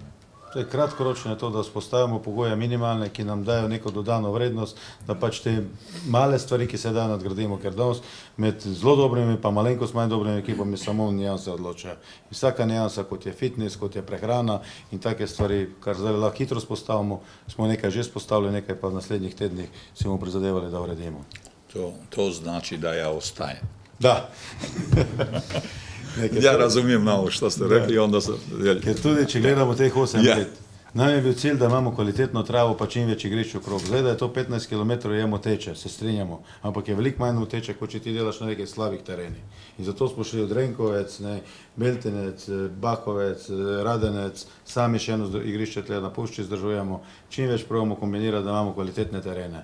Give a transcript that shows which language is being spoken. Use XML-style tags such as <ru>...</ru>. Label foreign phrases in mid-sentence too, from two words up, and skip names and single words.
<sl>Kratkoročno je to, da vzpostavimo pogoje minimalne, ki nam dajo neko dodano vrednost, da pač te male stvari, ki se dajo nadgradimo, ker danes med zelo dobrimi pa malenkost manj dobrimi ekipami samo nijanse odločajo. Vsaka nijansa, kot je fitness, kot je prehrana in take stvari, kar zdaj lahko hitro spostavimo, smo nekaj že spostavili, nekaj pa v naslednjih tednih si bomo prizadevali, da uredimo.</sl> <hr>To znači da ja ostajem. Da. Ja razumijem malo što ste rekli, onda se...</hr> <sl>Ker tudi, če gledamo teh 8 let, nam je bil cilj, da imamo kvalitetno travo, pa čim več igrišč okrog. Zdaj, da je to 15 km je moteče, se strinjamo, ampak je veliko manj moteče, kot če ti delaš na nekaj slabih terenih. In zato smo šli od Renkovec, Beltinec, Bakovec, Radenec, sami še eno igrišče tle na Pušči zdržujemo, čim več probamo kombinirati, da imamo kvalitetne terene.</sl>